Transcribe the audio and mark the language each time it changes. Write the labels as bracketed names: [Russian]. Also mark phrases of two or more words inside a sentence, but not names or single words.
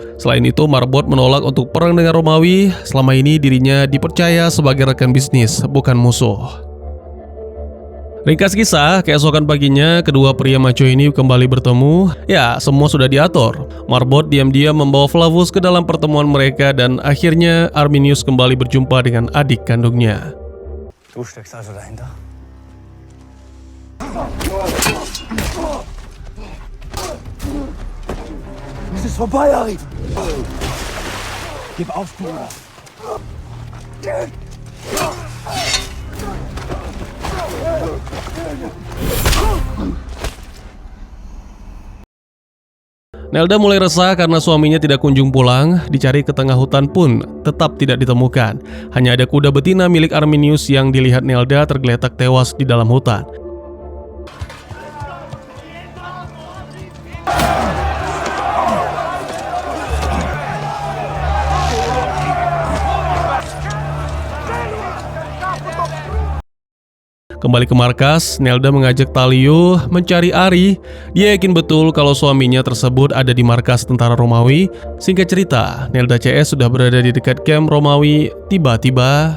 [Indonesian] Selain itu, Marbot menolak untuk perang dengan Romawi. Selama ini dirinya dipercaya sebagai rekan bisnis, bukan musuh. Ringkas kisah, keesokan paginya kedua pria maco ini kembali bertemu. Ya, semua sudah diatur. Marbot diam-diam membawa Flavus ke dalam pertemuan mereka dan akhirnya Arminius kembali berjumpa dengan adik kandungnya. [German] Du steckst also dahinter? Es ist vorbei, Arif! Gib auf, Bruder! [Indonesian] Nelda mulai resah karena suaminya tidak kunjung pulang. Dicari ke tengah hutan pun tetap tidak ditemukan. Hanya ada kuda betina milik Arminius yang dilihat Nelda tergeletak tewas di dalam hutan. Kembali ke markas, Nelda mengajak Talio mencari Ari. Dia yakin betul kalau suaminya tersebut ada di markas tentara Romawi. Singkat cerita, Nelda CS sudah berada di dekat camp Romawi. Tiba-tiba